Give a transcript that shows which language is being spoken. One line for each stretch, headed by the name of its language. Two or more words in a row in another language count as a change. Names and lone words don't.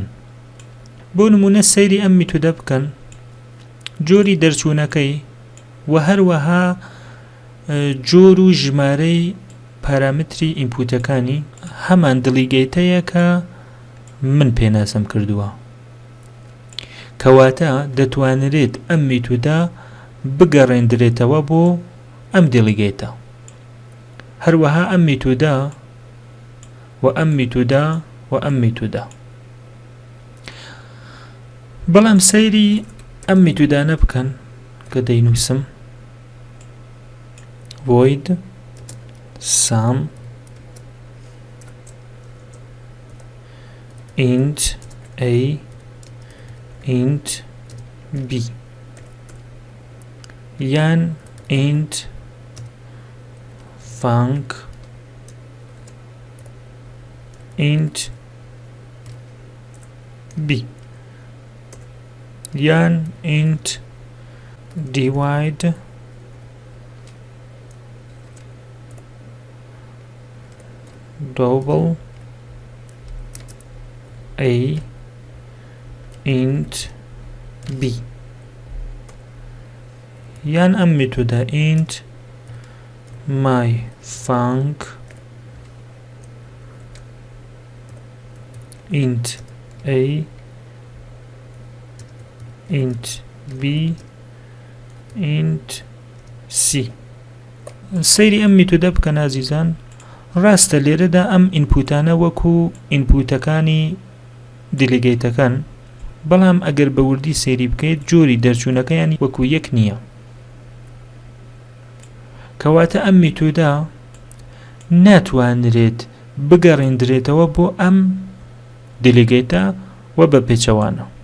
Central Kurdish: بۆ نمونە سەیری ئەم میتودە بکەن، جۆری دەرچوونەکەی و هەروەها جۆر و ژمارەی پارامتری ئینپوتەکانی هەمان دیلیگەیتەیە کە من پێناسەم کردووە، کەواتە دەتوانرێت ئەم میتودە بگەڕێندرێتەوە بۆ ئەم دیلیگەیتە. هەروەها ئەم میتودە و ئەم میتودە و ئەم میتودە. بەڵام سەیری ئەم میتودانە بکەن کە دەینووسم،
English: void sum int a int b، یان int func int b یان int divide double a int b
Central Kurdish: یان ئەم مێتۆدە
English: int my func int a int b int c
Central Kurdish: سەیری ئەم مێتۆدە بکەن ئازیزان. ڕاستە لێرەدا ئەم ئینپوتانە وەکو ئینپوتەکانی دیلیگەیتەکان، بەڵام ئەگەر بە وردی سەیری بکەیت جۆری دەرچوونەکەیان وەکو یەک نییە. کەواتە ئەم مێتۆدە ناتوانرێت بگەڕێندرێتەوە بۆ ئەم دیلیگەیتە و بە پێچەوانە.